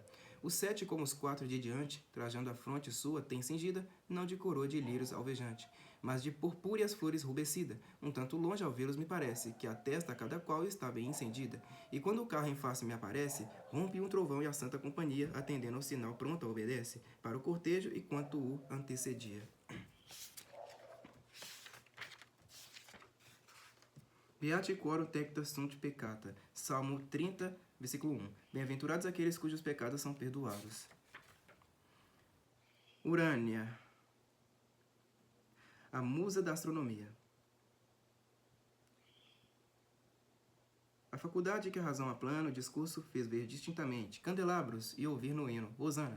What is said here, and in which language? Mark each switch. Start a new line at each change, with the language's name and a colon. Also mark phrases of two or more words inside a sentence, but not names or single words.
Portuguese: Os 7, como os 4 de diante, trajando a fronte sua, tem cingida, não de coroa de lírios alvejante, mas de purpúreas flores rubescida. Um tanto longe ao vê-los me parece, que a testa cada qual está bem incendida. E quando o carro em face me aparece, rompe um trovão e a santa companhia, atendendo ao sinal pronta obedece, para o cortejo e quanto o antecedia.
Latin: Beati quorum tecta sunt peccata.
Portuguese: Salmo 30, versículo 1. Bem-aventurados aqueles cujos pecados são perdoados. Urânia, a musa da astronomia. A faculdade que a razão aplana, o discurso fez ver distintamente candelabros e ouvir no hino, Hosana.